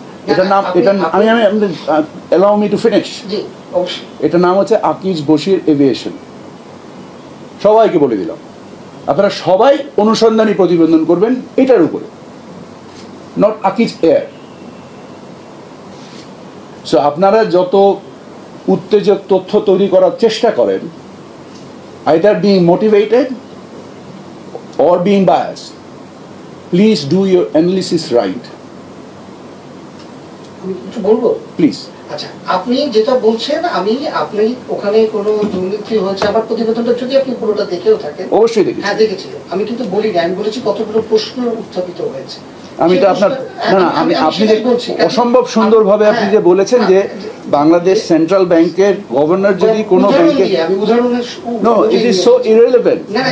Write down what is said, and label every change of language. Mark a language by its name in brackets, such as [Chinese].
[Bangla] এটার নাম, এটা আমি [English] allow me to finish। [Bangla] জি, অবশ্যই। এটার নাম হচ্ছে আকিজ বশির এভিয়েশন। সবাইকে বলে দিলাম, আপনারা সবাই অনুসন্ধানী প্রতিবেদন করবেন এটার উপরে, নট আকিজ এয়ার। সো আপনারা যত উত্তেজক তথ্য তৈরি করার চেষ্টা করেন, [English] either being motivated or being biased, please do your analysis right. [Bangla] আমি কিছু বলবো [English] Please. [Bangla] আচ্ছা, আপনি যেটা বলছেন, আপনি ওখানে কোনো দুর্নীতি হয়েছে, আমার প্রতিবেদনটা যদি আপনি পুরোটা দেখেও থাকেন। অবশ্যই দেখেছি। হ্যাঁ, দেখেছি। আমি কিন্তু বলিনি, আমি বলেছি কতগুলো প্রশ্ন উত্থাপিত হয়েছে। আমি তো আপনার আপনি যে অসম্ভব সুন্দরভাবে আপনি যে বলেছেন যে বাংলাদেশ সেন্ট্রাল ব্যাংকের গভর্নর যদি কোনো ব্যাংকে, [English] No, it is so irrelevant.